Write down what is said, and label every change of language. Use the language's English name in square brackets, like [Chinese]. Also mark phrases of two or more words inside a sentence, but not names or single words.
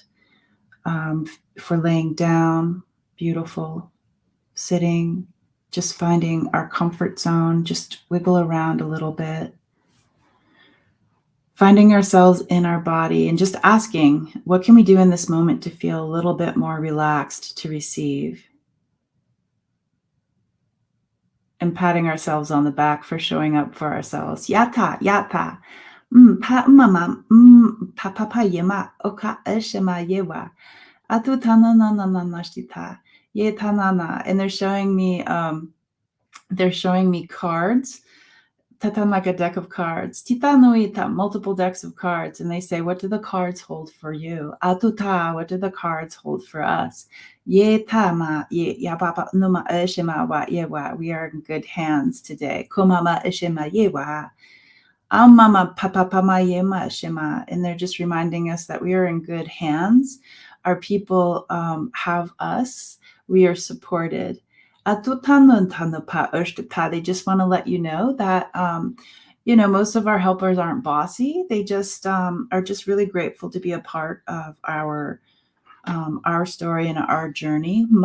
[English] If we're laying down, beautiful, sitting, just finding our comfort zone, just wiggle around a little bit. Finding ourselves in our body and just asking, what can we do in this moment to feel a little bit more relaxed to receive? And patting ourselves on the back for showing up for ourselves. Yata, yata. Pa mama, pa papa yema, oka eshema yewa. Atu tana na na na nashtita. Ye tanana. And they're showing me cards. Tatan, like a deck of cards. Tita noita, multiple decks of cards. And they say, what do the cards hold for you? Atuta, what do the cards hold for us? Ye tama, ye yababa numa eshema wa yewa. We are in good hands today. Komama eshema yewa. Mama papa pama yema shema. And they're just reminding us that we are in good hands. Our people have us. We are supported. They just want to let you know that, most of our helpers aren't bossy. They just are just really grateful to be a part of our story and our journey.